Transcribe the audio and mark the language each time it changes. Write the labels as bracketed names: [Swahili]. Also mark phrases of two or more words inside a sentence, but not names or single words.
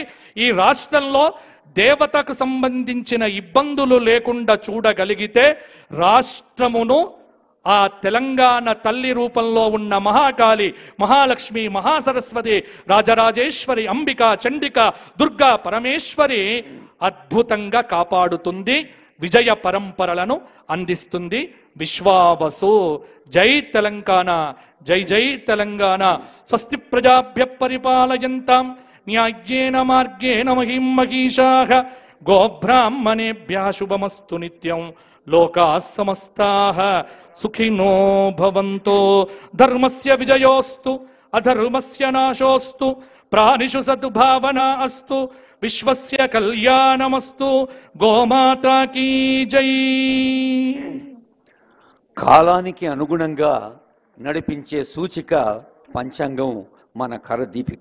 [Telugu] ఈ రాష్ట్రంలో దేవతకు సంబంధించిన ఇబ్బందులు లేకుండా చూడగలిగితే రాష్ట్రమును ఆ తెలంగాణ తల్లి రూపంలో ఉన్న మహాకాళి, మహాలక్ష్మి, మహాసరస్వతి, రాజరాజేశ్వరి, అంబిక, చండిక, దుర్గా పరమేశ్వరి అద్భుతంగా కాపాడుతుంది, విజయ పరంపరలను అందిస్తుంది. విశ్వావసు. జై తెలంగాణ, జై జై తెలంగాణ. [Sanskrit] స్వస్తి ప్రజాభ్య పరిపాలయంతాం న్యాయేన మార్గేణ మహిం మహిషాః. గోబ్రాహ్మణేభ్యః శుభమస్తు నిత్యం. లోకాః సమస్తాః సుఖినో భవంతు. ధర్మస్య విజయోస్తు అధర్మస్య నాశోస్తు. ప్రాణిషు సద్భావనా అస్తు. విశ్వస్య కళ్యాణమస్తు. [Hindi] गोमाता की जय. [Telugu] కాలానికి అనుగుణంగా నడిపించే సూచిక పంచాంగం, మన కరదీపిక.